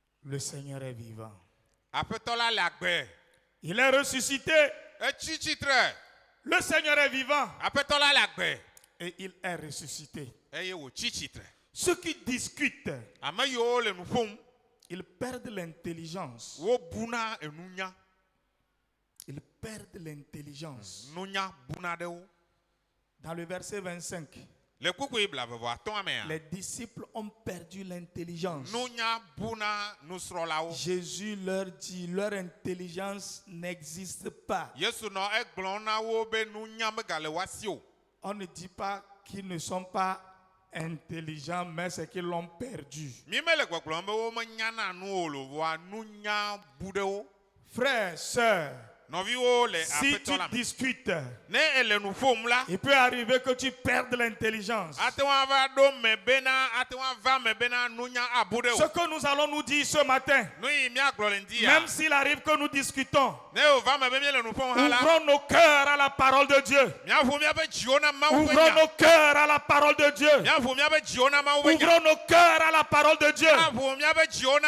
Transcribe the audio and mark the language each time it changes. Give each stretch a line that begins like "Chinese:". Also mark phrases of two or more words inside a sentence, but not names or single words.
French: Le Seigneur est vivant.
Ewe: Aƒetɔ la le agbe.
French: Il est ressuscité.
Ewe: Etsi tsitre.
French: Le Seigneur est vivant.
Ewe: Aƒetɔ la le agbe.
French: Et il est ressuscité.
Ewe: Eye wòtsi tsitre.
French: Ceux qui discutent,
Ewe: Ame yiwo le nu ƒom,
French: ils perdent l'intelligence.
Ewe: wobuna enunya.
French: Ils perdent l'intelligence.
Ewe: Nunya buna ɖe wo.
French: Dans le verset 25,
Ewe: Le kpukpui blaeve-vɔ-atɔ̃a mea,
French: les disciples ont perdu l'intelligence.
Ewe: nunya buna nusrɔ̃lawo.
French: Jésus leur dit, leur intelligence n'existe pas.
Ewe: Yesu nɔ egblɔm na wo be nunya megale woasi o.
French: On ne dit pas qu'ils ne sont pas intelligents, mais c'est qu'ils l'ont perdu.
Ewe: Mi mele gbɔgblɔm be womenyana nu o lovoa nunya bu ɖe wo.
French: Frères, sœurs,
Ewe: Nɔviwo le
French: si tu
Ewe: aƒetɔ la me.
French: discutes,
Ewe: Ne ele nu ƒom la,
French: il peut arriver que tu perdes l'intelligence.
Ewe: ate ŋu ava ɖo me bena, ate ŋu ava me bena nunya abu ɖe
French: Ce
Ewe: o.
French: que nous allons nous dire ce matin,
Ewe: Nu yi míagblɔ le ŋdi ya.
French: même s'il arrive que nous discutons,
Ewe: Ne wòva me be míele nu ƒom hã la,
French: ouvrons nos cœurs à la parole de Dieu.
Ewe: míaƒo míaƒe dziwo na Mawu ƒe
French: Ouvrons
Ewe: nya.
French: nos cœurs à la parole de Dieu.
Ewe: Míaƒo míaƒe dziwo na Mawu ƒe nya.
French: Ouvrons nos cœurs à la parole de Dieu.
Ewe: Míaƒo míaƒe dziwo na